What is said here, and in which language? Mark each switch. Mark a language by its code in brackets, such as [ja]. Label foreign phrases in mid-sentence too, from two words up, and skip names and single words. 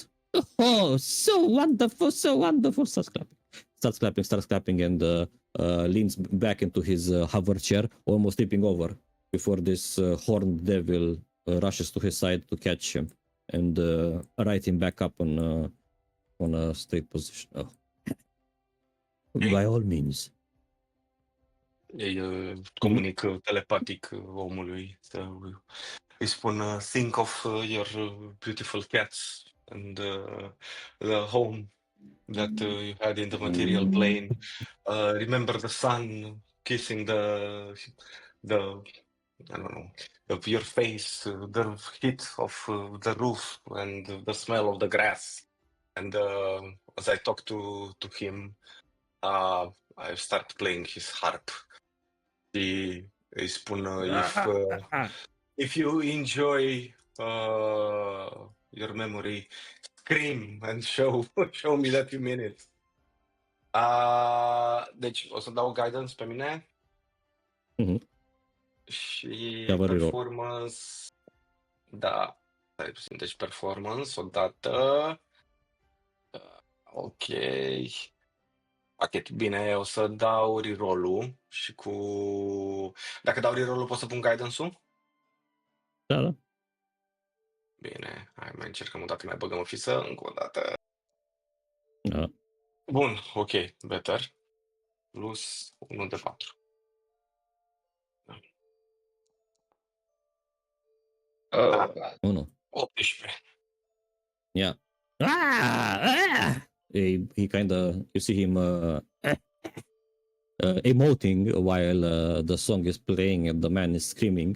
[en] Oh, so wonderful, so wonderful. Starts clapping, and leans back into his hover chair, almost tipping over before this horned devil rushes to his side to catch him and right him back up on a straight position. Oh. By all means. [ro] Ei comunic telepatic omului. Îi spun, [en] think of your beautiful cats and the home that you had in the material plane. Remember the sun kissing the I don't know, of your face, the heat of the roof and the smell of the grass. And as I talk to him, I start playing his harp. [ro] Îi spun, [en] if you enjoy your memory, scream and show me that you mean it. [ro] Deci o să dau guidance pe mine. Mhm. Și Ia vă reroll. performance, da, stai puțin, deci performance odată. Ok. Pachet, bine, o să dau reroll-ul și cu... Dacă dau reroll-ul pot să pun guidance-ul? Da. Bine, hai mai încercăm o dată, mai băgăm o fiță, încă o dată. Da. Bun, [en] ok, better. Plus 1 de 4. 1. 18. Yeah. He kind of, you see him emoting while the song is playing and the man is screaming.